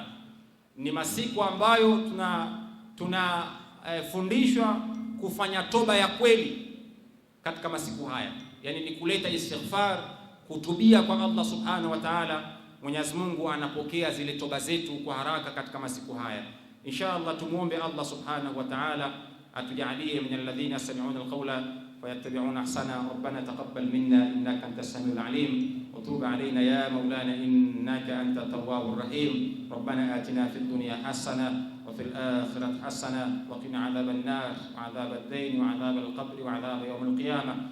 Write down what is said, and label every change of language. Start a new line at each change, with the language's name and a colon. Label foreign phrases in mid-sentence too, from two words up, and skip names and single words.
Swahili: Ni masiku ambayo tunafundishwa kufanya toba ya kweli katika masiku haya, yani ni kuleta istighfar, kutubia kwa Allah
Arabic: سبحانه وتعالى.
Swahili: Mwenyezi Mungu anapokea zile toba zetu kwa haraka katika masiku haya. Inshallah tumuombe Allah
Arabic: سبحانه وتعالى
Swahili: atujalie
Arabic: من الذين يستمعون القول فيتبعون أحسنه. ربنا تقبل منا إنك أنت السميع العليم وتب علينا يا مولانا إنك أنت التواب الرحيم. ربنا آتنا في الدنيا حسنة وفي الآخرة حسنة وقنا عذاب النار وعذاب الدين وعذاب القبر وعذاب يوم القيامة.